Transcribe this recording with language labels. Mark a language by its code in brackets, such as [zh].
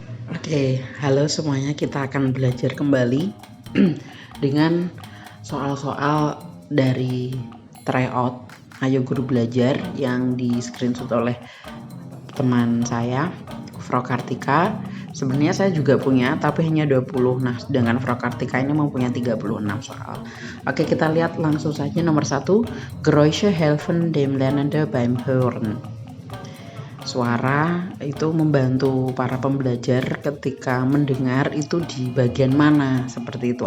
[id] Oke, halo semuanya, kita akan belajar kembali dengan soal-soal dari tryout Ayo Guru Belajar yang di screenshot oleh teman saya, Frau Kartika. Sebenarnya saya juga punya, tapi hanya 20. Nah, sedangkan Frau Kartika ini mempunyai 36 soal. Oke, kita lihat langsung saja. [de] Nomor 1, Geräusche helfen dem Lernenden beim Hören. [id] Suara itu membantu para pembelajar ketika mendengar itu di bagian mana, seperti itu.